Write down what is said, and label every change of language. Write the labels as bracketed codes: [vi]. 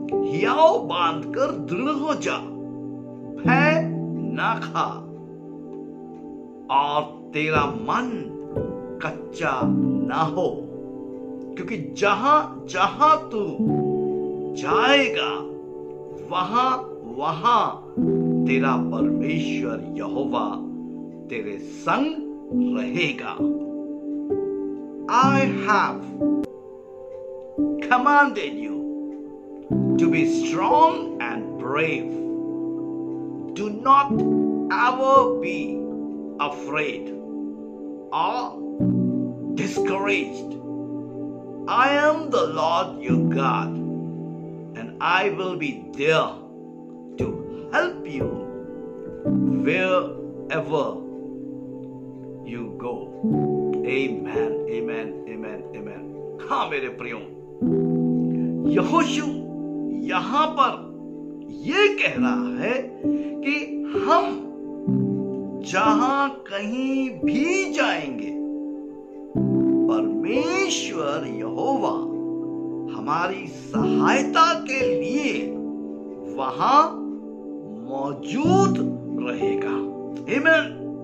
[hi] हियाव बांधकर दृढ़ हो जा, भय ना खा और तेरा मन कच्चा ना हो, क्योंकि जहां जहां तू जाएगा वहां वहां तेरा परमेश्वर यहोवा तेरे संग रहेगा। [en] I have commanded you to be strong and brave. Do not ever be afraid or discouraged. I am the Lord your God, and I will be there to help you wherever you go. Amen, amen, amen, amen. [hi] हाँ मेरे प्रियो, यहोशू यहां पर यह कह रहा है कि हम जहां कहीं भी जाएंगे, परमेश्वर यहोवा हमारी सहायता के लिए वहां मौजूद रहेगा। आमीन।